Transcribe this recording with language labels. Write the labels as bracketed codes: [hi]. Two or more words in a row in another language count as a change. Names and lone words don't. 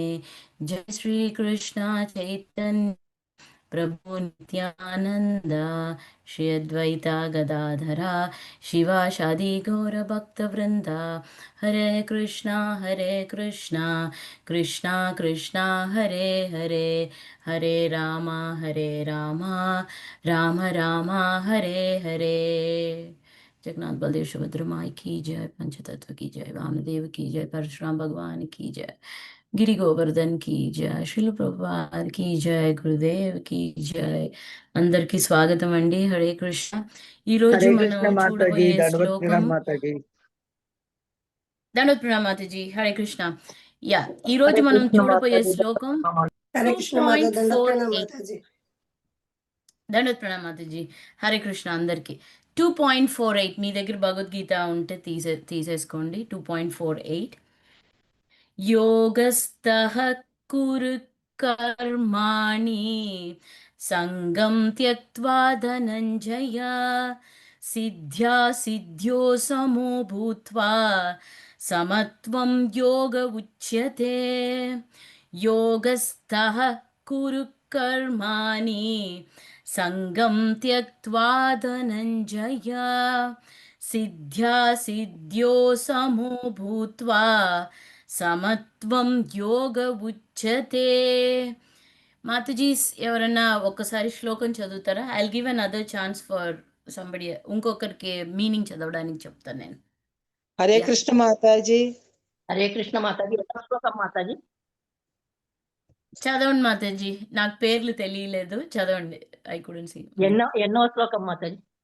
[sa] जय श्रीकृष्ण चैतन्य प्रभु नित्यानन्द श्री अद्वैत गदाधर शिवाषादि गौरभक्तवृन्द. हरे कृष्ण कृष्ण कृष्ण हरे हरे हरे राम राम राम हरे हरे. [hi] जगन्नाथ बलदेव सुभद्रा माई की जय, पंचतत्व की जय, वामदेव की जय, परशुराम भगवान की जय, గిరి గోవర్ధన్ की जय, శిల ప్రభుపాద की जय, గురుదేవ్ की जय. [te] అందరికి స్వాగతం అండి. హరే కృష్ణ. ఈరోజు హరే మనం కృష్ణ మాతాజీ చూడబోయే దండవత్ శ్లోకం ప్రణామ్ మాతాజీ. దండోత్ ప్రణామ్ మాతాజీ. హరే కృష్ణ. ఈరోజు హరే మనం కృష్ణ చూడబోయే మాతాజీ శ్లోకం హరే కృష్ణ మాతా దండ ప్రణామ 2.48. మాతాజీ. దండోత్ ప్రణామ్ మాతాజీ. హరే కృష్ణ అందరికి. 2.48 మీ దగ్గర భగవద్గీత ఉంటే తీసేసుకోండి. [sa] 2.48 योगस्थः कुरु कर्माणि संगं त्यक्त्वा धनञ्जय सिद्ध्या सिद्ध्यो समो भूत्वा समत्वं योग उच्यते. योगस्थः कुरु कर्माणि संगं त्यक्त्वा धनञ्जय सिद्ध्या सिद्ध्यो समो भूत्वा समत्वं योग उच्यते. [te] మాతాజీస్ ఎవరన్నా ఒక్కసారి శ్లోకం చదువుతారా? [en] I will give an other chance for somebody, [te] ఇంకొకరికి మీనింగ్ చదవడానికి చెప్తాను నేను. హరే కృష్ణ మాతాజీ. హరే కృష్ణ మాతాజీ. ఎన్నో శ్లోకం మాతాజీ? చదవండి మాతాజీ, నాకు పేర్లు తెలియలేదు, చదవండి. [en] I couldn't see. [te] ఎన్నో శ్లోకం మాతాజీ?